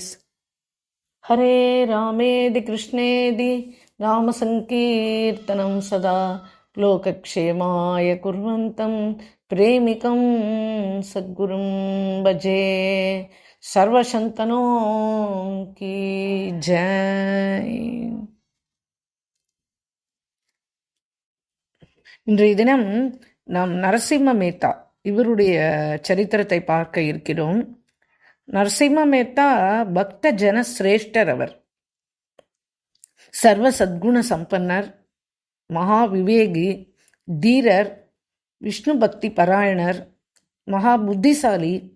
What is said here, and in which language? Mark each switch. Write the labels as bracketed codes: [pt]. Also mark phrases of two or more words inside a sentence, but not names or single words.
[sa] हरे रामेदि कृष्णेदि नाम संकीर्तनं सदा लोकक्षेमाय कुर्वन्तं प्रेमिकं सद्गुरुं भजे। [hi] सर्वशन्तनो की जय। [ta] இன்றைய தினம் நாம் நரசிம்ம மேத்தா இவருடைய சரித்திரத்தை பார்க்க இருக்கிறோம். நரசிம்ம மேத்தா பக்த ஜன சிரேஷ்டர். அவர் சர்வ சத்குண சம்பன்னர், மகா விவேகி, தீரர், விஷ்ணு பக்தி பராயணர், மகா புத்திசாலி.